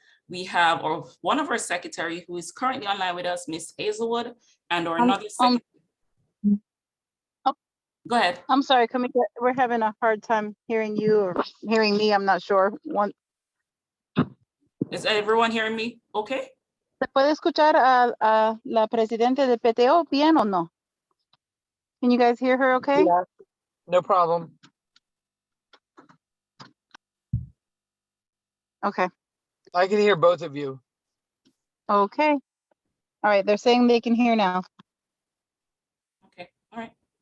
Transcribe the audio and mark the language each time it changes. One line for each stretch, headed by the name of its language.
English: We have one of our secretary who is currently online with us, Ms. Hazelwood, and our another secretary. Go ahead. I'm sorry, Kamika, we're having a hard time hearing you or hearing me. I'm not sure. Is everyone hearing me okay?
Spanish: ¿Se puede escuchar a la presidenta de PTO bien o no?
English: Can you guys hear her okay? Yeah, no problem. Okay. I can hear both of you. Okay. All right, they're saying they can hear now. Okay, all right.